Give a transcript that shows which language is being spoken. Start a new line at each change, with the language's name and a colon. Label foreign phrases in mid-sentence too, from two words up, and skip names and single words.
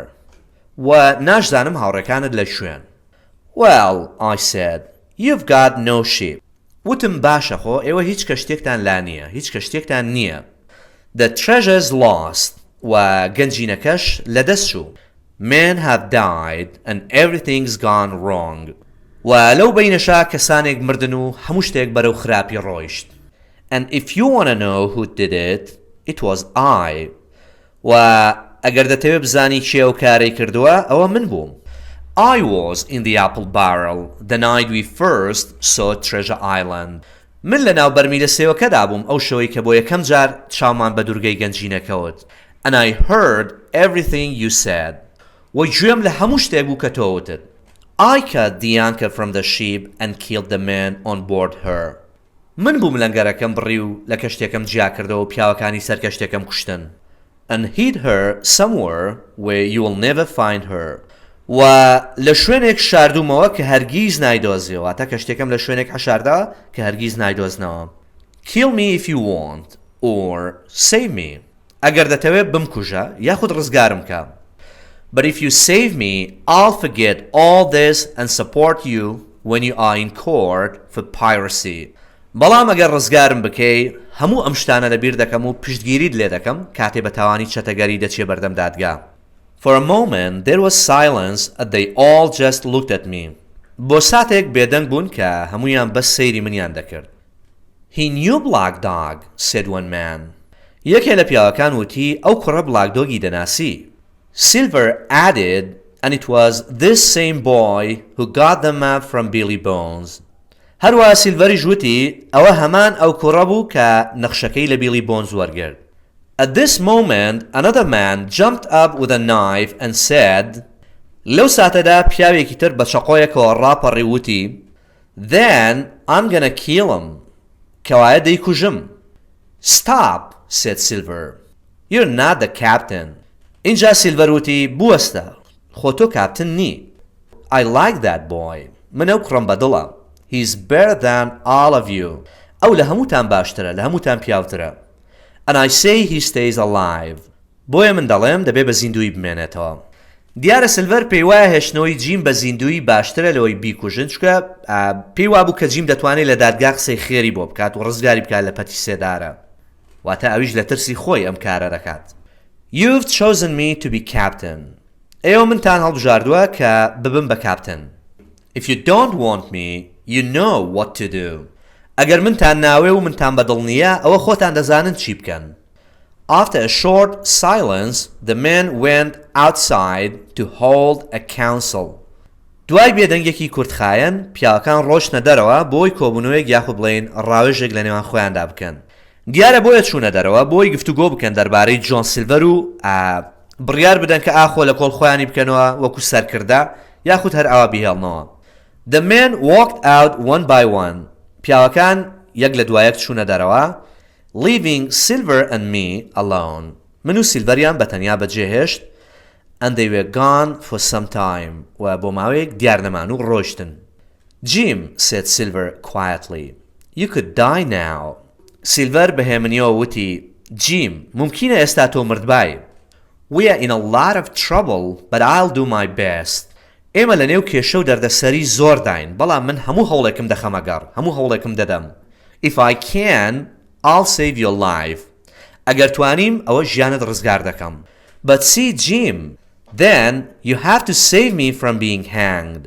Central Kurdish: و ناشزانم هاوڕەکانت لەکوێن
English: Well, I said, you've got no sheep.
Central Kurdish: وتم باشە خۆ ئێوە هیچ کەشتێکتان لا نییە هیچ کەشتێکتان نییە
English: The treasure's lost
Central Kurdish: و گەنجینەکەش لەدەست چوو
English: Men have died and everything's gone wrong.
Central Kurdish: و لەو بینەشا کەسانێک مردن و هەموو شتێک بەرەو خراپی ڕۆیشت
English: And if you want to know who did it, it was I.
Central Kurdish: و ئەگەر دەتەوێت بزانی کێ ئەو کارەی کردووە ئەوە من بووم
English: I was in the apple barrel the night we first saw Treasure Island.
Central Kurdish: من لە ناو بەرمیلە سێوەکەدا بووم ئەو شەوەی کە بۆ یەکەم جار چاومان بە دورگەی گەنجینە کەوت
English: And I heard everything you said.
Central Kurdish: و گوێم لە هەموو شتێک بوو کە تۆ وتت
English: I cut the anchor from the ship and killed the man on board her.
Central Kurdish: من بووم لەنگەرەکەم بڕی و لە کەشتێکم جیا کردەوە و پیاوەکانی سەر کەشتێکم کوشتن.
English: And hid her somewhere where you will never find her.
Central Kurdish: و لە شوێنێک شاردوومەوە کە هەرگیز نایدۆزیەوە. تا کەشتێکم لە شوێنێک حەشاردا کە هەرگیز نایدۆزنەوە.
English: Kill me if you want or save me.
Central Kurdish: ئەگەر دەتەوێت بمکوژە یاخود ڕزگارم کە.
English: But if you save me, I'll forget all this and support you when you are in court for piracy.
Central Kurdish: بەڵام ئەگەر ڕزگارم بکەی هەموو ئەم شتانە لەبیر دەکەم و پشتگیریت لێ دەکەم کاتێ بە تاوانی چەتەگەری دەچێ بەردەم دادگا.
English: For a moment there was silence and they all just looked at me.
Central Kurdish: بۆ ساتێک بێدەنگ بوون کە هەمویان بەس سەیری منیان دەکرد.
English: He knew Black Dog, said one man.
Central Kurdish: یەکێ لە پیاوەکان وتی ئەو کوڕە بلاک دۆگی دەناسی.
English: Silver added, and it was this same boy who got the map from Billy Bones.
Central Kurdish: هەروە سیلڤەریش وتی ئەوە هەمان ئەو کوڕە بوو کە نەخشەکەی لە بیلی بۆنز وەرگرت.
English: At this moment another man jumped up with a knife and said,
Central Kurdish: لەو ساتەدا پیاوێکی تر بە چەقۆیەکەوە ڕاپەڕی وتی
English: Then I'm gonna kill him.
Central Kurdish: کەوایە دەیکوژم.
English: Stop, said Silver. You're not the captain.
Central Kurdish: اینجا سیلڤەر وتی بوەستە خۆ تۆ کاپتن نی.
English: I like that boy.
Central Kurdish: من ئەو کوڕم بەدڵە.
English: He's better than all of you.
Central Kurdish: ئەو لە هەمووتان باشترە لە هەمووتان پیاوترە.
English: And I say he stays alive.
Central Kurdish: بۆیە من دەڵێم دەبێ بە زیندوی بمێنێتەوە. دیارە سیلڤەر پێی وایە هێشتنەوەی جیم بە زیندوی باشترە لەوەی بیکوژن چکە پێی وابوو کە جیم دەتوانێت لە دادگا قسەی خێری بۆ بکات و ڕزگاری بکات لە پەتی سێدارە. واتە ئەویش لە ترسی خۆی ئەم کارە دەکات.
English: You've chosen me to be captain.
Central Kurdish: ئێوە منتان هەڵبژاردووە کە ببم بە کاپتن.
English: If you don't want me, you know what to do.
Central Kurdish: ئەگەر منتان ناوێ و منتان بەدڵ نییە ئەوە خۆتان دەزانن چی بکەن.
English: After a short silence, the men went outside to hold a council.
Central Kurdish: دوای بێدەنگێکی کورتخایەن پیاوەکان ڕۆشنە دەرەوە بۆی کۆبوونەوەیەک یاخود بڵێن ڕاوێژێک لە نێوان خۆیاندا بکەن. دیارە بۆیە چوونە دەرەوە بۆی گفتوگۆ بکەن دەربارەی جۆن سیلڤەر و بڕیار بدەن کە ئاخۆ لە کۆڵ خۆیانی بکەنەوە وەکو سەرکردا یاخود هەر ئاوا بیهێڵنەوە.
English: The men walked out one by one.
Central Kurdish: پیاوەکان یەک لە دوایەک چوونە دەرەوە
English: leaving Silver and me alone.
Central Kurdish: من و سیلڤەریان بەتەنیا بەجێهێشت
English: and they were gone for some time.
Central Kurdish: و بۆ ماوەیەک دیار نەمان و ڕۆیشتن.
English: Jim, said Silver quietly, you could die now.
Central Kurdish: سیلڤەر بەهێمنیەوە وتی جیم ممکنە ئێستا تۆ مردبای.
English: We are in a lot of trouble, but I'll do my best.
Central Kurdish: ئێمە لە نێو کێشە و دەردەسەری زۆر داین بەڵام من هەموو هەوڵێکم دەخەمەگەڕ هەموو هەوڵێکم دەدەم.
English: If I can, I'll save your life.
Central Kurdish: ئەگەر توانیم ئەوە ژیانت ڕزگار دەکەم.
English: But see Jim, then you have to save me from being hanged.